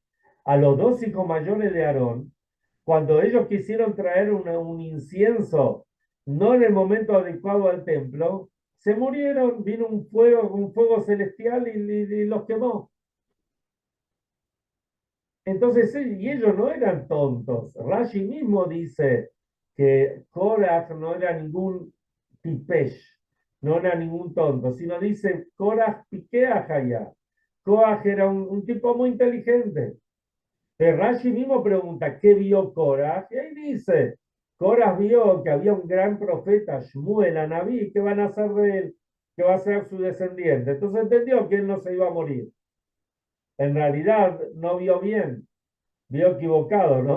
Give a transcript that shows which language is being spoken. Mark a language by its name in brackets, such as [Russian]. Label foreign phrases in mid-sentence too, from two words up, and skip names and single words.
[Spanish] A los dos hijos mayores de Aarón, cuando ellos quisieron traer un incienso, no en el momento adecuado al templo, se murieron, vino un fuego celestial y los quemó. Entonces, y ellos no eran tontos. Rashi mismo dice que Korach no era ningún tipesh, no era ningún tonto, sino dice Korach [Hebrew] פיקח היה. [Spanish] Korach era un tipo muy inteligente. Pero Rashi mismo pregunta, ¿qué vio Korach? Y ahí dice, Korach vio que había un gran profeta, Shmuel, Anabí, que van a hacer de él, que va a ser su descendiente. Entonces entendió que él no se iba a morir. En realidad no vio bien, vio equivocado, ¿no?